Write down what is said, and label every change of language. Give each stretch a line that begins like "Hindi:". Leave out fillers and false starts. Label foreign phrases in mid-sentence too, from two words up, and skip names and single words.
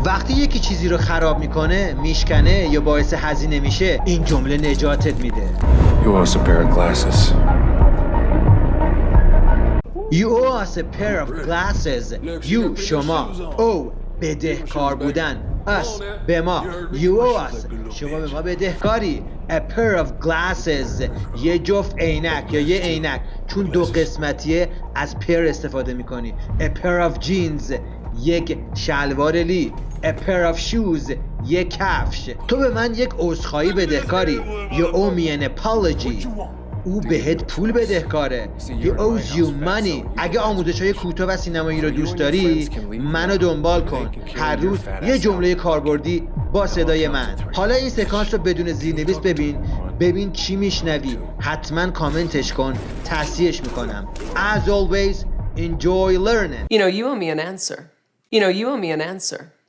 Persian: وقتی یکی چیزی رو خراب میکنه، میشکنه یا باعث هزینه میشه، این جمله نجاتت میده.
English: You owe us a pair of glasses. You owe us a pair of glasses.
Persian: You شما. او بدهکار بودن. us به ما.
English: You owe us
Persian: شما به ما بدهکاری.
English: A pair of glasses
Persian: یه جفت عینک یا یه عینک، چون دو قسمتیه از pair استفاده میکنی.
English: A pair of jeans
Persian: یک شلوار لی.
English: A pair of shoes
Persian: یک کفش. تو به من یک عذرخواهی بدهکاری.
English: You owe me an apology.
Persian: او بهت پول بدهکاره.
English: He owes you money.
Persian: اگه آموزش‌های کوتاه و سینمایی رو دوست داری، منو دنبال کن. هر روز یه جمله کاربردی با صدای من. حالا این سکانس رو بدون زیرنویس ببین چی میشنوی. حتما کامنتش کن، تصحیحش میکنم.
English: As always, enjoy learning. You know, you owe me an answer. You know, you owe me an answer.